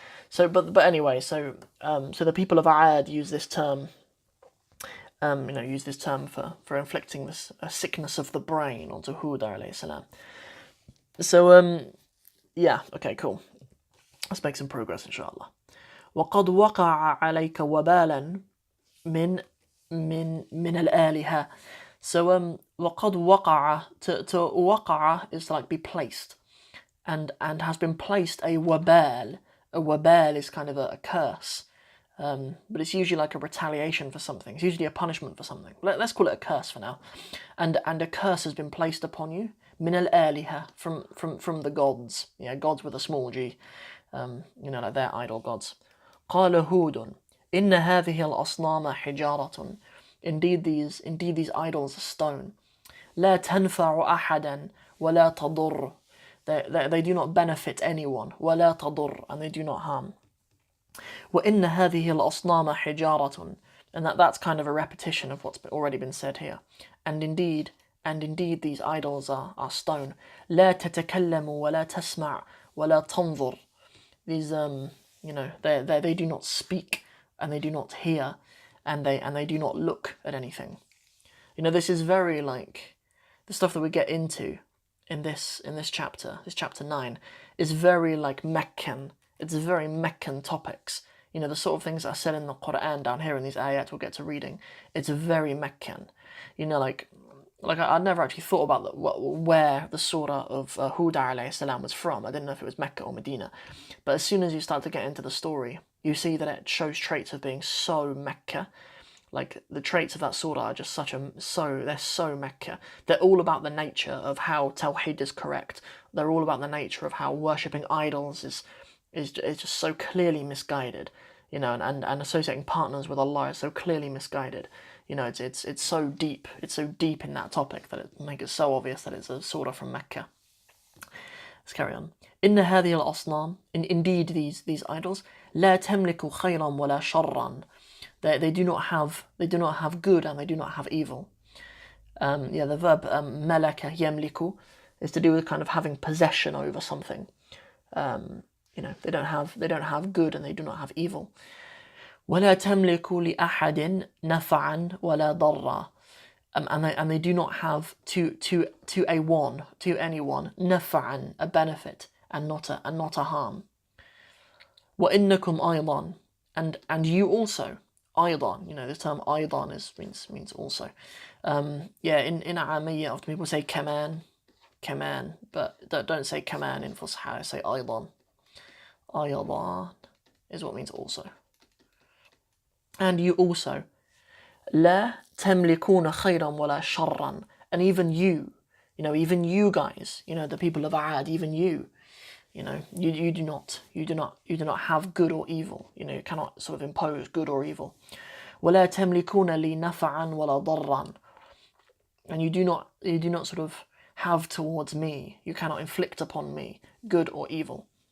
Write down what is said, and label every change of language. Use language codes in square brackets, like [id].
[en] So, but anyway, so the people of Aad use this term. Use this term for inflicting this sickness of the brain onto Hud alayhi salam. So yeah, okay, cool. Let's make some progress, inshallah. [ar] وقد وقع عليك وبالا من الآلهة. [en] So [ar] وقد وقع, [en] to وقع is to like be placed, and has been placed a wabal. A wabal is kind of a curse, but it's usually like a retaliation for something. It's usually a punishment for something. Let's call it a curse for now. And a curse has been placed upon you. [ar] من الآلهة, [en] from the gods. Yeah, gods with a small g. Like their idol gods. [ar] قال هود إن هذه الأصنام حجارة. [en] Indeed these idols are stone. [ar] لا تنفع أحدا ولا تضر. [en] They do not benefit anyone. [ar] ولا تضر, [en] and they do not harm. [ar] وإن هذه الأصنام حجارة. [en] And that's kind of a repetition of what's already been said here. And indeed these idols are stone. [ar] لا تتكلم ولا تسمع ولا تنظر. [en] These they do not speak, and they do not hear, and they do not look at anything. You know, this is very like the stuff that we get into in this chapter. This chapter 9 is very like Meccan. It's very Meccan topics. You know, the sort of things that are said in the Quran down here in these ayat we'll get to reading. It's very Meccan. You know, like I'd never actually thought about where the surah of Hud alayhi salam was from. I didn't know if it was Mecca or Medina. But as soon as you start to get into the story, you see that it shows traits of being so Mecca. Like the traits of that surah are just they're so Mecca. They're all about the nature of how Tawheed is correct. They're all about the nature of how worshipping idols is just so clearly misguided. You know, and associating partners with Allah is so clearly misguided. You know, it's so deep. It's so deep in that topic that it makes it so obvious that it's a surah from Mecca. Let's carry on. [ar] إن هذه الأصنام, [en] indeed these idols, [ar] لا تملك خيرا ولا شرا. [en] They do not have good, and they do not have evil. The verb ملك يملك is to do with kind of having possession over something. They don't have good, and they do not have evil. [ar] ولا تملك لأحد نفعا ولا ضرا. [en] And they do not have to anyone نفعا, a benefit, and not a harm. [ar] وإنكم أيضا, [en] and you also. أيضا, you know, this term أيضا means also. In Arabic often people say كمان, but don't say كمان in Fusha. Say أيضا. أيضا is what means also. And you also. [ar] لا تملكون خيرا ولا شرا. [en] And even you guys, you know, the people of Aad, even you, you know, you do not have good or evil. You know, you cannot sort of impose good or evil. [ar] ولا تملكون لي نفعا ولا ضرا. [en] And you do not sort of have towards me, you cannot inflict upon me good or evil.